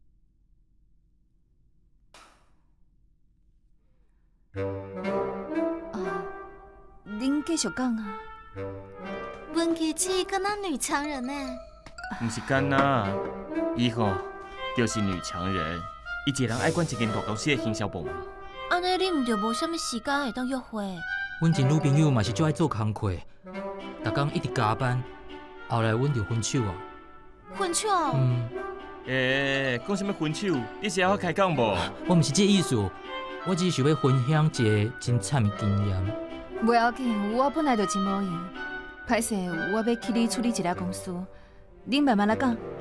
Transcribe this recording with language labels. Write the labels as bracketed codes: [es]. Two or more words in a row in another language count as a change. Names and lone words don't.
[nan] 恁继续讲啊。文琪姐敢若女强人呢？毋是干呐，伊吼就是女强人，伊一个人爱管一间大公司的营销部门。安尼你毋就无啥物时间会当约会？阮前女朋友嘛是最爱做工课，逐工一直加班，后来阮就分手啊。分手？讲什么分手？你是还好开讲无？我毋是这意思，我只是想要分享一个真惨的经验。袂要紧，我本来就真无闲。歹势，我要去你处理一个公司，恁慢慢来讲。